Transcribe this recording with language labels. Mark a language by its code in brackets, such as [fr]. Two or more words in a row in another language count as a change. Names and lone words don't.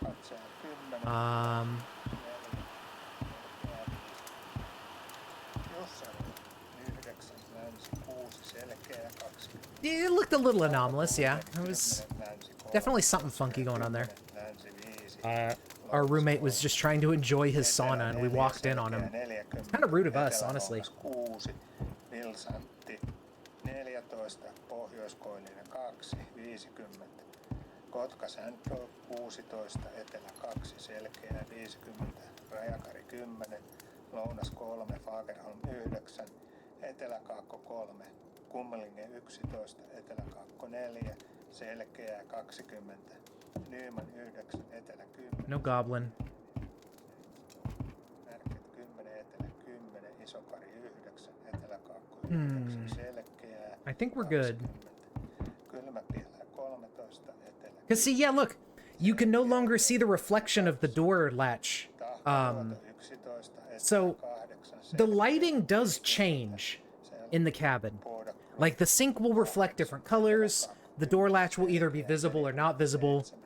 [en] It looked a little anomalous, yeah. There was definitely something funky going on there. Our roommate was just trying to enjoy his sauna and we walked in on him. It's kind of rude of us, honestly. [fi] Kotka Sandro 16, Etelä 2, Selkeä 50, Rajakari 10, Lounas 3, Fagerholm 9, Etelä Kaakko 3, Kummelinge 11, Etelä Kaakko 4, Selkeä 20, Nyman 9, Etelä 10. [en] No goblin. [fi] Märket 10, Etelä 10, Isokari 9, Etelä Kaakko 9, Selkeä. [en] I think we're good. [fi] Kylmäpielä 13, Etelä. [en] Because see, yeah, look. You can no longer see the reflection of the door latch. So the lighting does change in the cabin. Like the sink will reflect different colors. The door latch will either be visible or not visible.